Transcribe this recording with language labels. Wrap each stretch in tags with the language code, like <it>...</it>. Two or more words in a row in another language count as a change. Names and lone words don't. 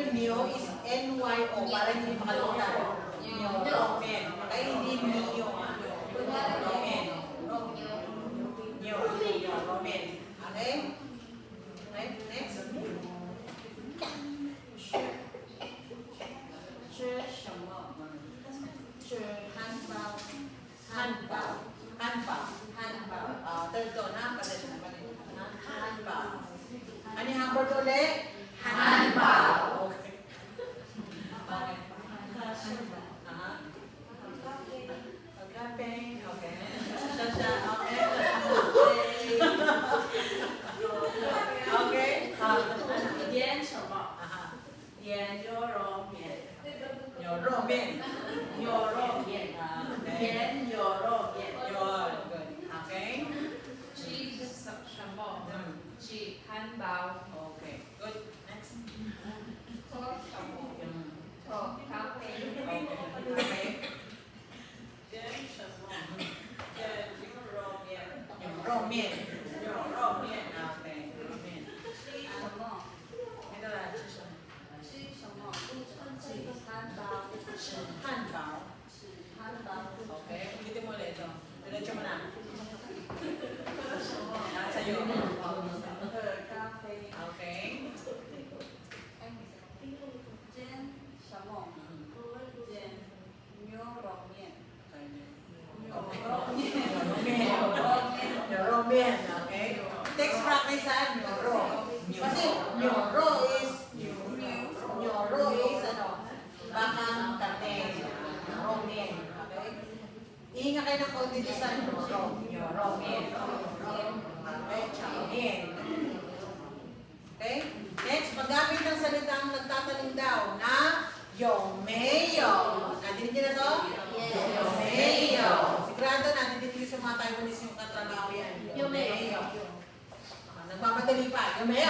<tl>Nyo is N-Y-O, para hindi makalimutan. Nyo, Romen. Okay, hindi Nyo. Romen. Nyo, Romen. Okay?</tl> <en>Okay, next.</en> <zh>吃什么？吃汉堡。汉堡. Hanbao. Hanbao.</zh> <en>Third tone,</en> <tl>ha? Palit na palit. Hanbao. Ano yung hamburger ulit?</tl> <zh>Hanbao.</zh> <en>Okay. Okay. Aha.</en> <tl>Agape. Okay. Siya.</tl> <en>Okay. Okay.</en> <zh>点什么？ Aha. 点牛肉面，牛肉面. 牛肉面，</zh> <en>Okay.</en> <zh>点牛肉面。</zh> <tl>Yun. Good.</tl> <en>Okay.</en> <zh>吃什么？ 吃汉堡。</zh> <en>Okay. Good. Next.</en> <zh>喝什么？喝咖啡。</zh> <en>Okay.</en> <zh>点什么？点牛肉面，牛肉面. 牛肉面。 Okay. 牛肉面. 吃什么？</zh> <tl>Ito na.</tl> <zh>吃什么? 吃什么？吃汉堡。吃汉堡. 吃汉堡。</zh> <tl>Okay. Ulitin mo ulit ito. Diretso mo na. Nasa iyo.</tl> <zh>喝咖啡。</zh> <en>Okay.</en> <zh>煎什么？煎牛肉面。牛肉面。牛肉面.</zh> <en>Okay. Text practice ha. 牛肉.</en> <tl>Kasi 牛肉 is ano? Bakang karne.</tl> <zh>牛肉面.</zh> <en>Okay.</en> <tl>Ihinga kayo ng konti dito sa 牛肉面.</tl> <zh>Okay. 炒面.</zh> <en>Okay.</en> <tl>Next, paggamit ng salitang nagtatanong daw na yung mayo. Nadinig niyo na to?</tl> <en>Yes.</en> <tl>Yung mayo. Sigurado natin dito sa mga Taiwanese yung katrabaho yan. Yung mayo. Nagmamadali pa. Yung mayo.</tl>